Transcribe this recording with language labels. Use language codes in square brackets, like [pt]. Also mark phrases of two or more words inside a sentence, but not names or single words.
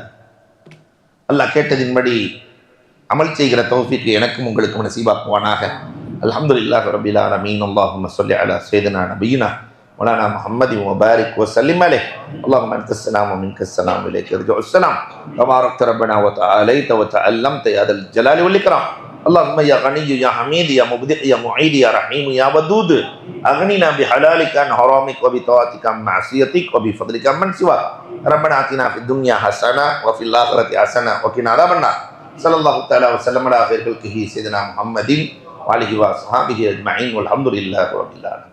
[ta] அல்லாஹ் கேட்டதின்படி அமல் செய்கிற தௌஃபீக் எனக்கும் உங்களுக்கும் நசீபாக்குவானாக. [ar] الحمد لله رب العالمين. اللهم صل على سيدنا نبينا مولانا محمد وبارك وسلم عليه. اللهم أنت السلام ومنك السلام وإليك يرجع السلام تباركت ربنا وتعاليت وتعلمت يا ذا الجلال والإكرام. اللهم يا غني يا حميد يا مبدع يا معيد يا رحيم يا ودود اغننا بحلالك عن حرامك وبطاعتك عن معصيتك وبفضلك عمن سواك. ربنا آتنا في الدنيا حسنة وفي الآخرة حسنة وقنا عذاب النار. صلى الله تعالى وسلم على خير خلقه سيدنا محمد وعليه وصحبه أجمعين والحمد لله رب العالمين.